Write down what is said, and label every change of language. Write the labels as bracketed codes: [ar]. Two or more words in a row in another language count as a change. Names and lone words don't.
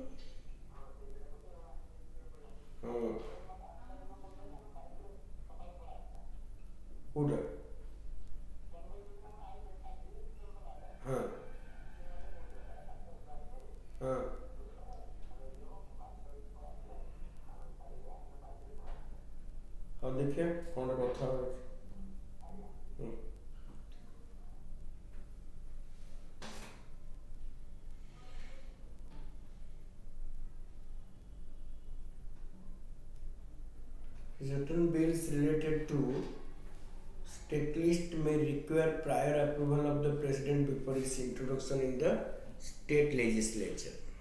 [or] ହଁ କେଉଁଟା ହଁ ହଁ ହଉ ଦେଖିବା କ'ଣ କଥା ଅଛି [en] certain bills related to state list may require prior approval of the president before its introduction in the state legislature.